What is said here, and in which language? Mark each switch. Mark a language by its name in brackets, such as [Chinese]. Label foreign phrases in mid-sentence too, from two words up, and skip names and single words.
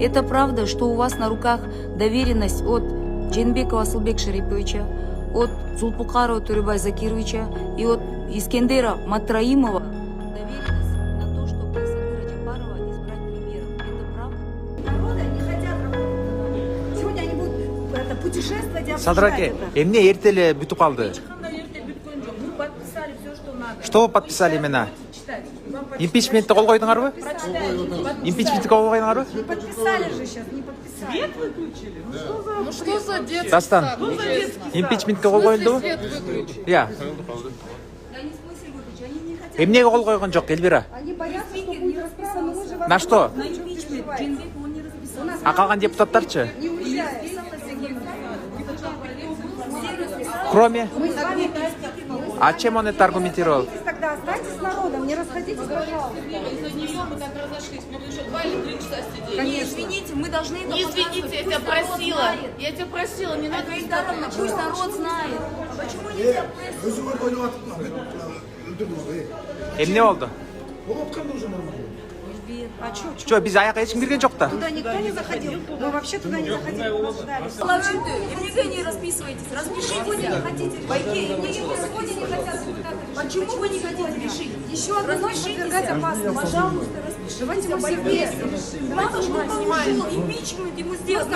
[Russian] Это правда, что у вас на руках доверенность от Джейнбекова Асылбек Шариповича, от Зулпукарова Туребай Закировича и от Искендера Матраимова доверенность на то, чтобы Садыра Джапарова избрать премьером. Это правда? Народы не хотят работать. Сегодня они будут путешествовать и обсуждать Садыраке, это. [Kyrgyz] эмне эртеле бүтүп калды? [Russian] Мы подписали все, что надо. Что вы подписали именно? [Kyrgyz] Импичментти кол койдуңарбы? Импичментти кол койдуңарбы? [Russian] Не подписали же сейчас, не подписали. Ну что за детский Дастан, сад? Ну, за детский сад. [Kyrgyz] импичментке кол коюлдубу? [Russian] Свет выключили. Я. Они в смысле выключили, они не хотят. [Kyrgyz] Эмнеге кол койгон жок, Эльвира? [Russian] Они боятся, что будет расписано. Мы же вас На что? на импичмент. Джейнбеков он не расписался. [Kyrgyz] А калган депутаттарчы? [Russian] Не уезжает. Кроме? Мы с вами... А чем он это аргументировал? Тогда останьтесь с народом, не расходитесь, пожалуйста. Из-за нее мы так разошлись. Мы еще 2 или 3 часа сидели. Конечно. Извините, мы должны это Не извините, я тебя просила. Я тебя просила, не надо. Пусть народ знает. Почему нельзя прессу? [Kyrgyz] Эмне болду? [Russian] А что? [Kyrgyz] Чо, биз аяка эч ким кирген жок да? [Russian] Туда никто не заходил. Мы вообще туда не заходили. Мы ждали. Эмнеге не расписывайтесь. Распишитесь. Сегодня не хотят депутаты. Почему вы не хотите решить? Еще одну ночь подвергать опасности. Пожалуйста, распишитесь. Давайте мы все вместе решим. Надо, чтобы он ушел. Импичмент ему сделать. Надо,